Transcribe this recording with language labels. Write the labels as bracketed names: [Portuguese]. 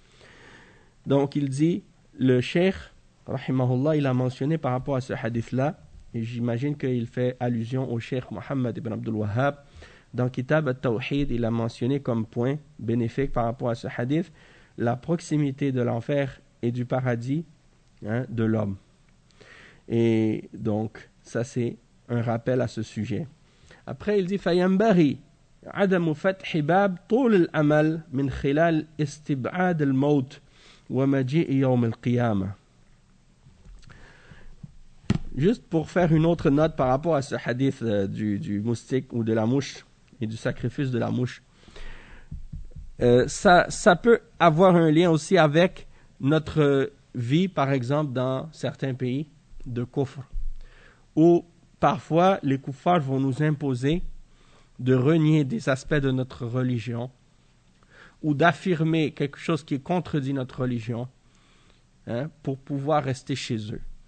[French] » Donc il dit, le cheikh, rahimahullah, il a mentionné par rapport à ce hadith-là, et j'imagine qu'il fait allusion au cheikh Mohammed ibn Abdul Wahhab, dans Kitab al-Tawhid, il a mentionné comme point bénéfique par rapport à ce hadith, la proximité de l'enfer et du paradis de l'homme. Et donc, ça c'est un rappel à ce sujet. Après, il dit, [Arabic] فَيَنْبَغِي عَدَمُ فَتْحِ بَابْ طُولِ الْأَمَلْ مِنْ خِلَالِ اسْتِبْعَادِ الْمَوْتِ وَمَجِئِ يَوْمِ الْقِيَامَةِ. [French] Juste pour faire une autre note par rapport à ce hadith du moustique ou de la mouche et du sacrifice de la mouche. Ça peut avoir un lien aussi avec notre vie, par exemple, dans certains pays de kufr, où parfois les kuffars vont nous imposer de renier des aspects de notre religion ou d'affirmer quelque chose qui contredit notre religion pour pouvoir rester chez eux.